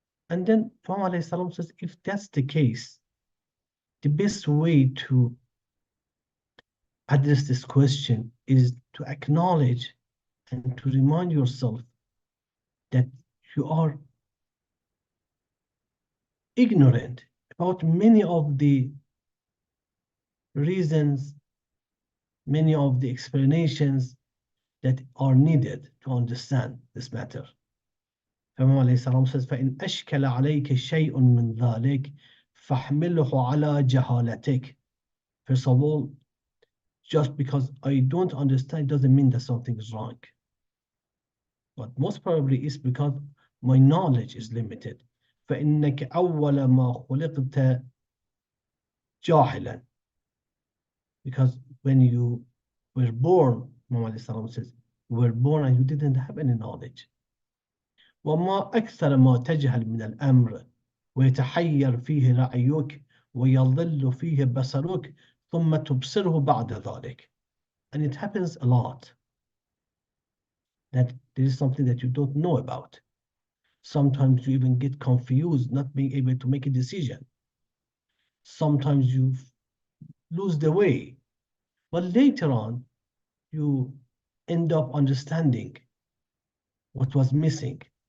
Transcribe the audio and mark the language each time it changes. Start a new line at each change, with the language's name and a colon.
English: And then Imam alayhi salam says, if that's the case, the best way to address this question is to acknowledge and to remind yourself that you are ignorant about many of the reasons, many of the explanations that are needed to understand this matter. Imam alayhi salam says,
Arabic: فَإِنْ أَشْكَلَ عَلَيْكَ شَيْءٌ مِّنْ ذَلِكَ فَاحْمِلْهُ عَلَى جَهَالَتِكَ.
English: First of all, just because I don't understand doesn't mean that something is wrong. But most probably it's because my knowledge is limited.
Arabic: فَإِنَّكَ أَوَّلَ مَا خُلِقْتَ جَاهِلًا.
English: Because when you were born, Imam alayhi salam says, you were born and you didn't have any knowledge.
Arabic: وما أكثر ما تجهل من الأمر ويتحير فيه رأيك ويضل فيه بصرك ثم تبصره بعد ذلك.
English: And it happens a lot that there is something that you don't know about. Sometimes you even get confused, not being able to make a decision. Sometimes you lose the way, but later on you end up understanding what was missing.